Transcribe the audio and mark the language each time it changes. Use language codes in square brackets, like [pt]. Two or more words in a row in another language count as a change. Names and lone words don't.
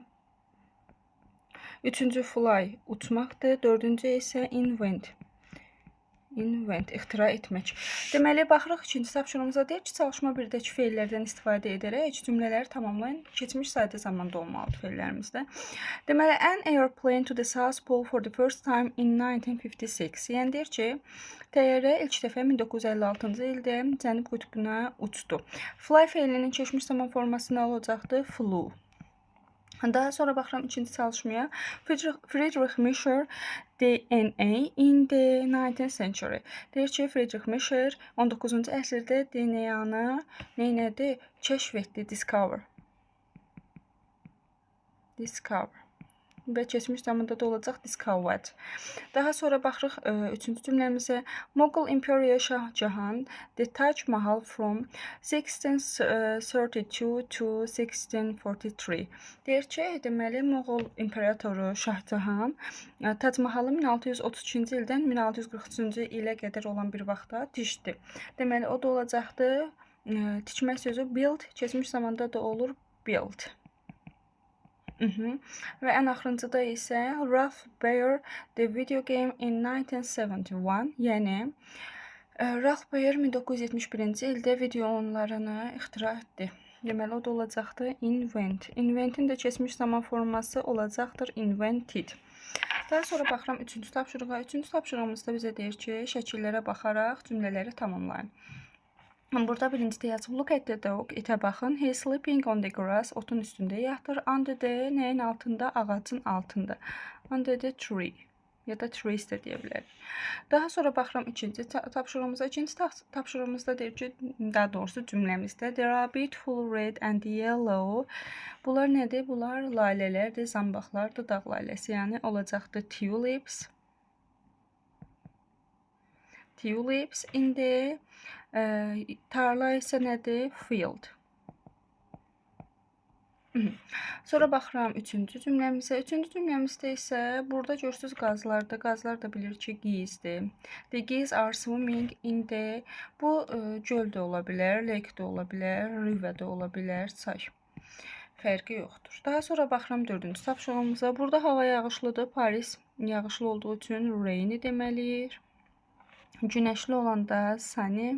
[az] Üçüncü fly, uçmaqdır. Dördüncü isə invent, ixtira etmək. Deməli, baxırıq ikinci tapşırığımıza deyir ki, çalışma 1-dəki feillərdən istifadə edərək cümlələri tamamlayın. Keçmiş sadə zamanda olmalıdır feillərimizdə. Deməli, [en] an airplane to the South Pole for the first time in 1956. [az] Yəni deyir ki, təyyarə ilk dəfə 1956-cı ildə Cənub qütbünə uçdu. Fly feilinin keçmiş zaman forması nə olacaqdır? Flew. Daha sonra baxıram ikinci çalışmaya. [en] Friedrich Miescher DNA in the 19th century. [az] Deyir ki, Friedrich Miescher 19-cu əsrdə DNA-nı neynədi? Kəşf etdi, discover. Və keçmiş zamanda da olacaq discovered. Daha sonra baxırıq üçüncü cümləmizə. [en] Mughal Emperor Shah Jahan the Taj Mahal from 1632 to 1643. [az] Deyir ki, deməli Mughal İmperatoru Şah Cahan Tac Mahalı 1632-ci ildən 1643-cü ilə qədər olan bir vaxtda tikdi. Deməli, o da olacaqdı tikmək sözü build, keçmiş zamanda da olur build. Və ən axırıncıda isə Ralph Baer [en] the video game in 1971. [az] Yəni Ralph Baer 1971-ci ildə video oyunlarını ixtira etdi. Deməli, o da olacaqdır invent. Inventin də keçmiş zaman forması olacaqdır invented. Daha sonra baxıram üçüncü tapşırığa. Üçüncü tapşırığımızda bizə deyir ki, şəkillərə baxaraq cümlələri tamamlayın. Burada birincidə yazıb, [en] look at the dog, [az] itə baxın, [en] he is sleeping on the grass, [az] otun üstündə yatır, [en] under the, [az] nəyin altında, ağacın altında, [en] under the tree, [az] ya da trees də deyə bilərik. Daha sonra baxıram ikinci tapşırığımıza, ikinci tapşırığımızda deyir ki, daha doğrusu cümləmizdə, [en] there are beautiful red and yellow, [az] bunlar nədir? Bunlar lalələrdir, zambaqlardır, dağ laləsi, yəni olacaqdır [en] tulips in the [az] tarla isə nədir? Field. Sonra baxıram üçüncü cümləmizə. Üçüncü cümləmizdə isə burada görürsünüz qazlardır. Qazlar da bilir ki, geese-dir. [en] The geese are swimming in the. [az] Bu göl də ola bilər, lake də ola bilər, river də ola bilər, çay. Fərqi yoxdur. Daha sonra baxıram dördüncü tapşırığımıza. Burada hava yağışlıdır. Paris yağışlı olduğu üçün rainy deməliyik. Günəşli olanda sunny.